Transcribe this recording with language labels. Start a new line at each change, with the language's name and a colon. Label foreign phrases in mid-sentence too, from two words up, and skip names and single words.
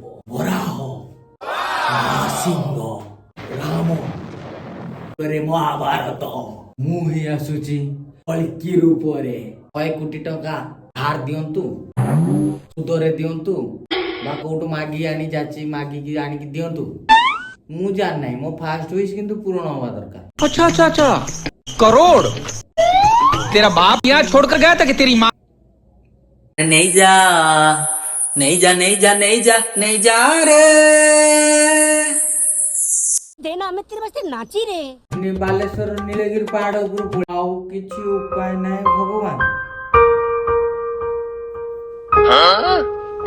Odia: ବରାହ, ନରସିଂହ, ରାମ, ମହାଭାରତ। ମୁଁ ହିଁ ଆସୁଛି କଳ୍କି ରୂପରେ। 100 କୋଟି ଟଙ୍କା ଧାର ଦିଅନ୍ତୁ, ସୁଧରେ ଦିଅନ୍ତୁ, ବା କୋଉଠୁ ମାଗି ଆଣି ଯାଚି ମାଗିକି ଆଣିକି ଦିଅନ୍ତୁ। ମୁଁ ଜାଣି ନାହିଁ, ମୋ
English: first wish
Odia: କିନ୍ତୁ ପୂରଣ ହବା ଦରକାର।
Hindi: अच्छा करोड़ तेरा बाप यहाँ छोड़कर गया था कि तेरी माँ नहीं जा नहीं जा रे। देना ଆମେ तेरे वास्ते नाची रे।
Odia: ବାଲେଶ୍ୱର ନୀଳଗିରି ପାହାଡ ଉପରୁ ଆଉ କିଛି ଉପାୟ ନାହିଁ ଭଗବାନ।